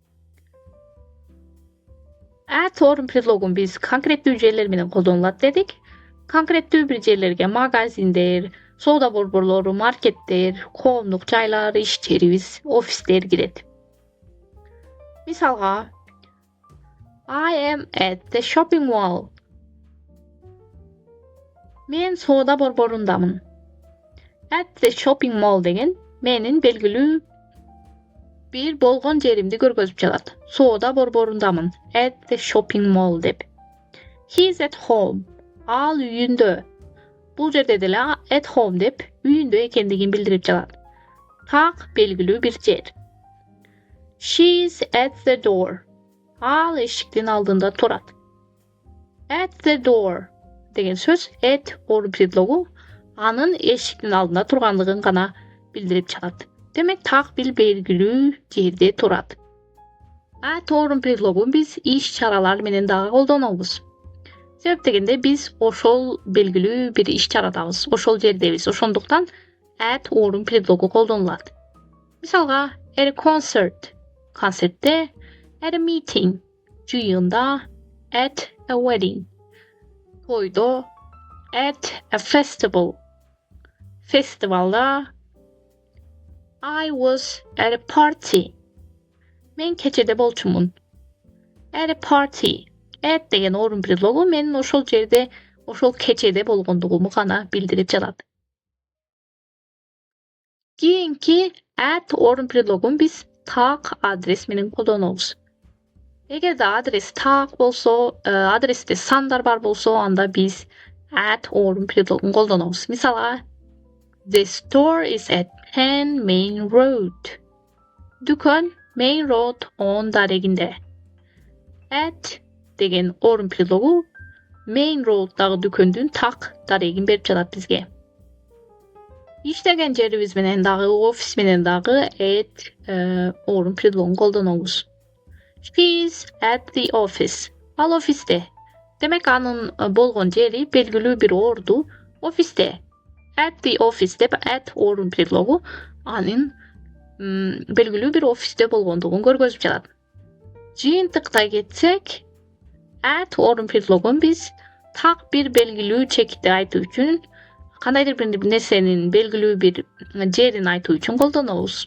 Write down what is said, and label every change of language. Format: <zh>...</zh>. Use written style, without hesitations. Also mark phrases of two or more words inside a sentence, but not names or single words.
<ky>At орун предлогун биз конкреттүү жерлер менен колдонулат дедик. Конкреттүү бир жерлерге магазиндер, соода борборлору, маркеттер, коомдук жайлар, ишчерибиз, офистер кирет. Мисалга,</ky> <en>I am at the shopping mall.</en> <ky>Мен соода борборундамын.</ky> <en>At the shopping mall</en> <ky>деген менин белгилүү бир болгон жеримди көргөзүп жатат. Соода борборундамын.</ky> <en>At the shopping mall деп. He's at home.</en> <ky>Ал үйүндө. Бул жерде деле</ky> <en>at home</en> <ky>деп үйүндө экендигин билдирип жатат. Так белгилүү бир жер.</ky> <en>She's at the door.</en> <ky>Ал эшиктин алдында турат.</ky> <en>At the door</en> <ky>деген сөз at орун предлогу анын эшиктин алдында тургандыгын гана билдирип жатат. Демек так бир белгилүү жерде турат. At орун предлогун биз иш-чаралар менен дагы колдонобуз. Себеп дегенде биз ошол белгилүү бир иш-чарадабыз, ошол жердебиз. Ошондуктан at орун предлогу колдонулат. Мисалга,</ky> <en>at a concert, концертте, at a meeting, жыйында, at a wedding, тойдо, at a festival, фестивалда, I was at a party.</en> <ky>Мен кечеде болчумун.</ky> <en>At a party.</en> <ky>At деген орун предлогу менин ошол жерде, ошол кечеде болгондугуму гана билдирип жатат. Кийинки at орун предлогун биз так адрес менен колдонобуз. Эгерде адрес так болсо, адресте сандар бар болсо, анда биз at орун предлогун колдонобуз. Мисалга,</ky> <en>the store is at 10 Main Road.</en> <ky>Дүкөн Main Road 10 дарегинде. At деген орун предлогу Main Road'dагы дүкөндүн так дарегин берип жатат бизге. İşlegen жерибиз менен дагы, офис менен дагы at орун предлогун колдонобуз.</ky> <en>She is at the office.</en> <ky>Ал офисте. Демек анын болгон жери белгилүү бир орду офисте.</ky> <en>At the office</en> <ky>деп at орун предлогу анын белгилүү бир офисте болгондугун көргөзүп жатат. Жыйынтыктай кетсек, at орун предлогун биз так бир белгилүү чекти айтуу үчүн, кандайдыр бир нерсенин белгилүү бир жерин айтуу үчүн колдонобуз.</ky>